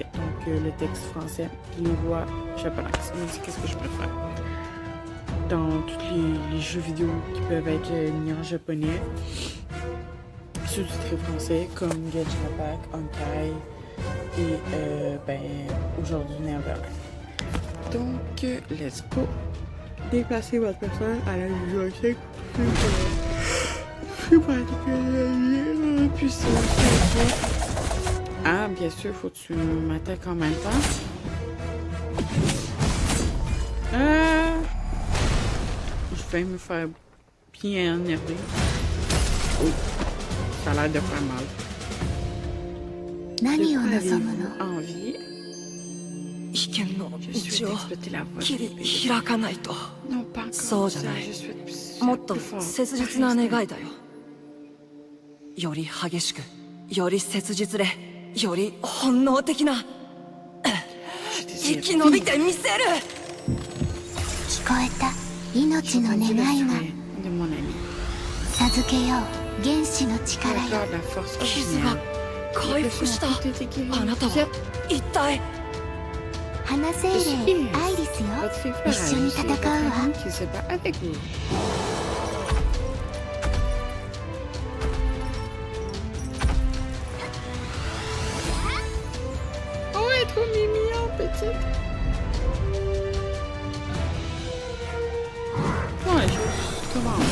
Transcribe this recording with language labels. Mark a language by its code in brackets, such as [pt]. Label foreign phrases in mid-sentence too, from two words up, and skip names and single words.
[fr] Donc le texte français, les voix japonaises. Moi, c'est qu'est-ce que je préfère. dans tous les jeux vidéo qui peuvent être mis en japonais, sous-titrés français, comme Genshin Impact, Honkai et aujourd'hui Neverland. Donc, [en] let's go. [fr] Déplacer votre personne à la bibliothèque. Puis c'est ah, bien sûr, faut que tu m'attaques en même temps. Je vais me faire bien énerver. Oh, ça a l'air de faire mal. De quoi avez-vous envie? [ja] 危険の [fr] Je suis [ja] 道を [fr] exploiter la voie [ja] 切 [fr] de [ja] り [fr] l'épée. [ja] 開かないと [fr] Non, pas encore. [ja] そうじゃない [fr] Je suis plus [ja] もっと [fr] fort. [ja] 切実な願いだよより激しくより切実でより本能的な [fr] Je [ja] 生き延びてみせる聞こえた命の願いが [fr] de mon ami. [ja] 授けよう原始の力 [fr] Le [ja] よ [fr] cœur de la force [ja] 傷が [fr] originelle. [ja] 回復した [fr] Tout est guéri. [ja] あなたは一体花精霊アイリスよ [fr] Votre fille Flora, [ja] 一緒に [fr] je suis [ja] 戦う [fr] votre [ja] わ [fr] amie qui se bat avec vous. Oh, elle est trop mignon, petite. Bon, je commence.